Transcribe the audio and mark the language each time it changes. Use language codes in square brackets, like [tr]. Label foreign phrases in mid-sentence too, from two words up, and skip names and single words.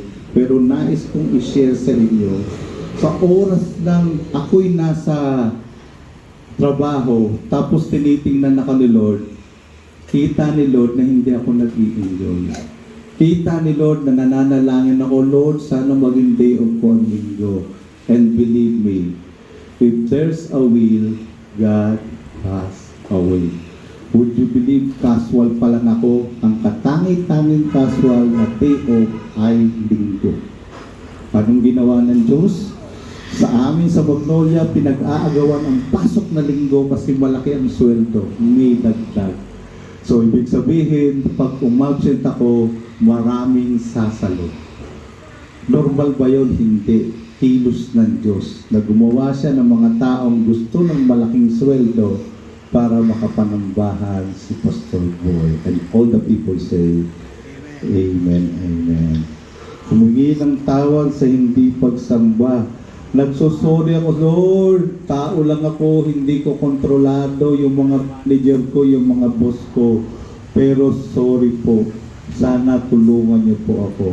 [tl] Pero nais kong i-share sa inyo, sa oras lang ako'y nasa trabaho, tapos tinitingnan ako ni Lord, kita ni Lord na hindi ako nag-i-enjoy. Kita ni Lord na nananalangin ako, "Lord, sana maging [en] day of [tl] ko ang linggo." [en] And believe me, if there's a will, God has a way. Would you believe casual [tl] pa lang ako? Ang katangi-tanging casual na [en] day off [tl] ay linggo. Anong ginawa ng Diyos? Sa amin sa Magnolia, pinag-aagawan ang pasok na linggo kasi malaki ang sweldo. May dagdag. So, ibig sabihin, pag umabsent ako, maraming sasalo. Normal ba yun? Hindi. Kilos ng Diyos na gumawa siya ng mga taong gusto ng malaking sweldo para makapanambahan si Pastor Boy. [en] And all the people say, Amen, Amen. [tl] Humingi ng tawad sa hindi pagsamba. Nagsusuri ako, Lord, tao lang ako, hindi ko kontrolado yung mga manager ko, yung mga boss ko. Pero sorry po, sana tulungan niyo po ako.